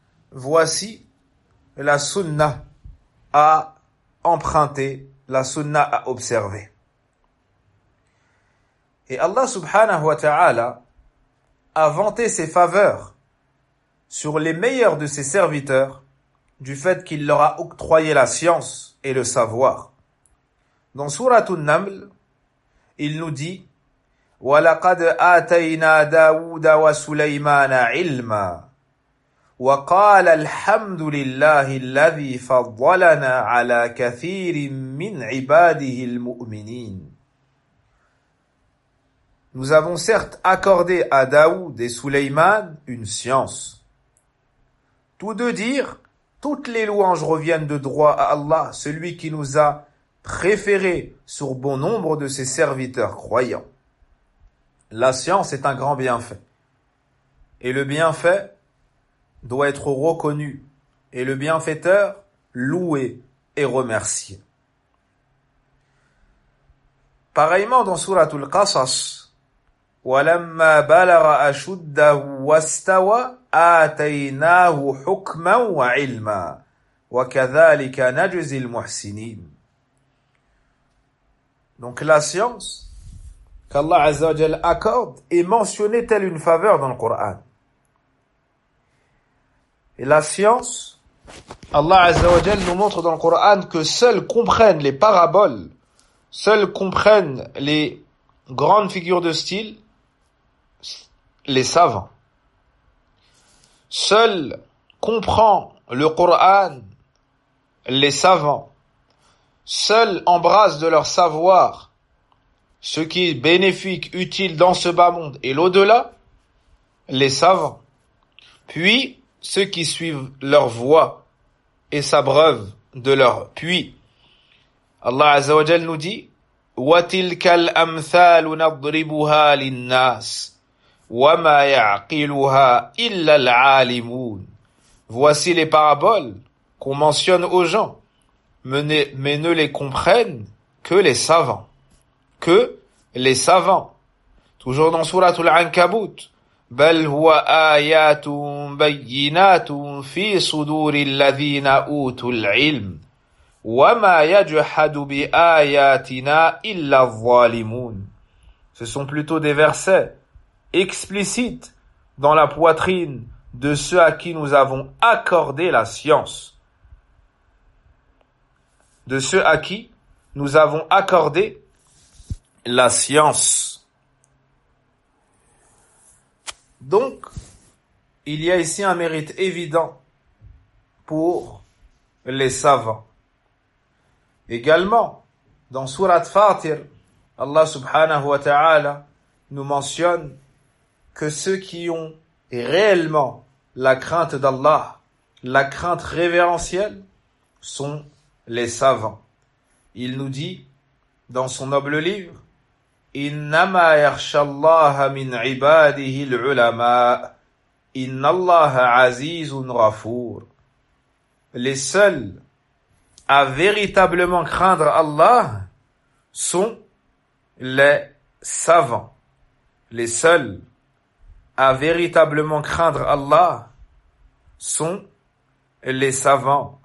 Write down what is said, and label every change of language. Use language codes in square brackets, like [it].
[fr] Voici la sunna à emprunter, la sunna à observer. Et Allah subhanahu wa ta'ala a vanté ses faveurs sur les meilleurs de ses serviteurs du fait qu'il leur a octroyé la science et le savoir. Dans Sourate An-Naml, il nous dit: [ar] وَلَقَدْ آتَيْنَا دَاوُدَ وَسُلَيْمَانَ عِلْمًا وَقَالَ الْحَمْدُ لِلَّهِ الَّذِي فَضَّلَنَا عَلَى كَثِيرٍ مِّنْ عِبَادِهِ الْمُؤْمِنِينَ. [fr] Nous avons certes accordé à Daoud et Souleyman une science. Tous deux dirent: toutes les louanges reviennent de droit à Allah, celui qui nous a préférés sur bon nombre de ses serviteurs croyants. La science est un grand bienfait. Et le bienfait doit être reconnu et le bienfaiteur loué et remercié. Pareillement dans Surat Al-Qasas, [ar] وَلَمَّا بَلَغَ أَشُدَّهُ وَاسْتَوَى آتَيْنَاهُ حُكْمًا وَعِلْمًا وَكَذَلِكَ نَجْزِي الْمُحْسِنِينَ. [fr] Donc la science qu'Allah Azza wa Jal accorde est mentionnée telle une faveur dans le Coran. Et la science, Allah Azza wa Jal nous montre dans le Coran que seuls comprennent les paraboles, seuls comprennent les grandes figures de style, les savants. Seul comprend le Coran les savants. Seul embrasse de leur savoir ce qui est bénéfique, utile dans ce bas monde et l'au-delà, les savants. Puis ceux qui suivent leur voie et s'abreuvent de leur puits. Allah Azza wa Jal nous dit: [ar] وَتِلْكَ الْأَمْثَالُ نَضْرِبُهَا لِلنَّاسِ وَمَا يَعْقِلُهَا إِلَّا الْعَالِمُونَ. [fr] Voici les paraboles qu'on mentionne aux gens, mais ne les comprennent que les savants. Que les savants. Toujours dans Sourate Al-Ankabut: [ar] بَلْ هُوَ آيَاتٌ بَيِّنَاتٌ فِي صُدُورِ الَّذِينَ أُوتُوا الْعِلْمِ وَمَا يَجْحَدُ بِآيَاتِنَا إِلَّا الظَّالِمُونَ. [fr] Ce sont plutôt des versets explicite dans la poitrine de ceux à qui nous avons accordé la science. De ceux à qui nous avons accordé la science. Donc, il y a ici un mérite évident pour les savants. Également, dans Sourate Fatir, Allah subhanahu wa ta'ala nous mentionne que ceux qui ont réellement la crainte d'Allah, la crainte révérentielle, sont les savants. Il nous dit dans son noble livre: [ar] إِنَّمَا يَخْشَ اللَّهَ مِنْ عِبَادِهِ الْعُلَمَاءِ إِنَّ اللَّهَ عَزِيزٌ غَفُورٌ. [fr] Les seuls à véritablement craindre Allah sont les savants. Les seuls à véritablement craindre Allah sont les savants.